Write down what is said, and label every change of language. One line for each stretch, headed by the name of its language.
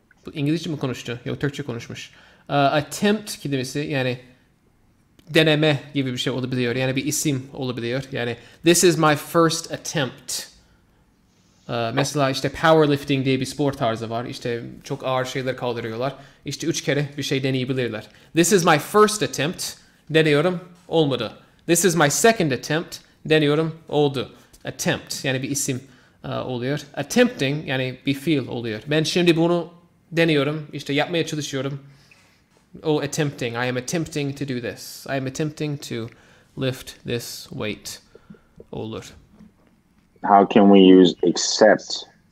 Turkish: Bu İngilizce mi konuştu? Yok, Türkçe konuşmuş. Attempt kelimesi yani deneme gibi bir şey olabiliyor. Yani bir isim olabiliyor.
English: Yani this is my first attempt.
Turkish: Mesela işte powerlifting diye bir spor tarzı var. İşte çok ağır şeyler kaldırıyorlar. İşte 3 kere bir şey deneyebilirler.
English: This is my first attempt.
Turkish: Deniyorum. Olmadı.
English: This is my second attempt.
Turkish: Deniyorum. Oldu. Attempt. Yani bir isim oluyor. Attempting yani bir fiil oluyor. Ben şimdi bunu deniyorum. İşte yapmaya çalışıyorum.
English: Oh, attempting. I am attempting to do this. I am attempting to lift this weight.
Turkish: Olur.
English: How can we use accept?